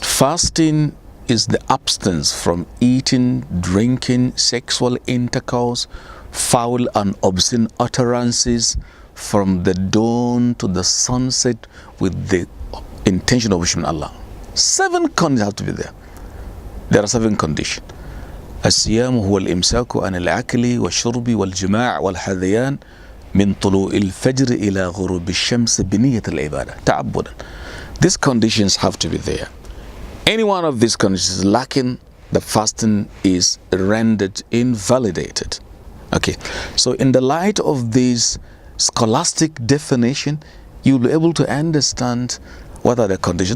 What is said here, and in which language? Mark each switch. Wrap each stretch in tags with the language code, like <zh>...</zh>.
<en>Fasting is the abstinence from eating, drinking, sexual intercourse, foul and obscene utterances from the dawn to the sunset with the intention of worshiping Allah. 7 conditions have to be there. There are 7 conditions.</en> <ar>الصيام هو الإمساك عن الأكل والشرب والجماع والحذيان من طلوع الفجر إلى غروب الشمس بنية العبادة تعبدا.</ar> <en>These conditions have to be there. Any one of these conditions is lacking, the fasting is rendered invalidated. Okay, so in the light of this scholastic definition, you'll be able to understand what are the conditions.</en>